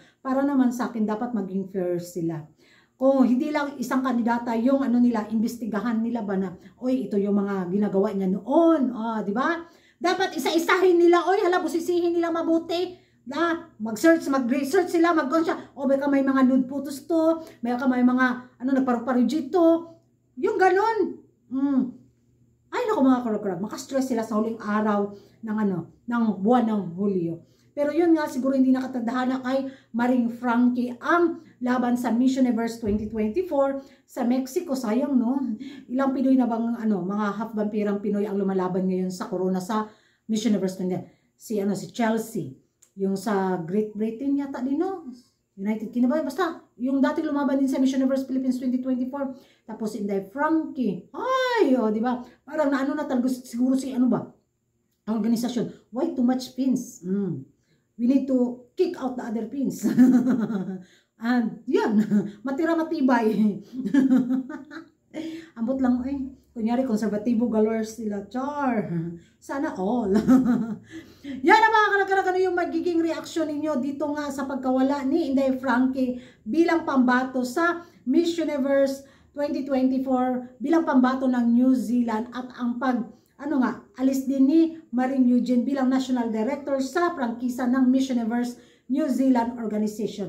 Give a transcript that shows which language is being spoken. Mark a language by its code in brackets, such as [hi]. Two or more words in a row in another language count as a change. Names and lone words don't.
[tl] Para naman sa akin, dapat maging fair sila. Kung hindi lang isang kandidata, yung nila, imbestigahan nila ba na, oy, ito yung mga ginagawa niya noon, di ba? Dapat isa-isahin nila, oy, busisihin nila mabuti. Mag-research sila, mag-consya, baka may mga [en] nude photos [tl] to, baka may mga, nagparu-paruji to, yung ganon. Ay, naku mga karag-karag, makastress sila sa huling araw ng buwan ng Hulyo. Pero yun nga, siguro hindi nakatadhana kay Maring Frankie ang laban sa Miss Universe 2024 sa Mexico. Sayang, no? Ilang Pinoy na bang, mga half-vampirang Pinoy ang lumalaban ngayon sa corona sa Miss Universe 2024. Si Chelsea. Yung sa Great Britain yata din, no? United Kingdom ba? Basta, yung dating lumaban din sa Miss Universe Philippines 2024. Tapos si Inday Frankie. Ay, di ba? Parang na talaga siguro si ang organisasyon. [en] Why too much pins? We need to kick out the other pins. [tl] And yan, matira-matibay. Ambot lang, kunyari, konservatibo galore sila. Char. Sana all. Yan ang mga karag-karag, yung magiging reaksyon ninyo dito nga sa pagkawala ni Inday Frankie bilang pambato sa Miss Universe 2024 bilang pambato ng New Zealand at ang alis din ni Maring Eugene bilang [en] National Director [tl] sa prangkisa ng Miss Universe New Zealand Organization.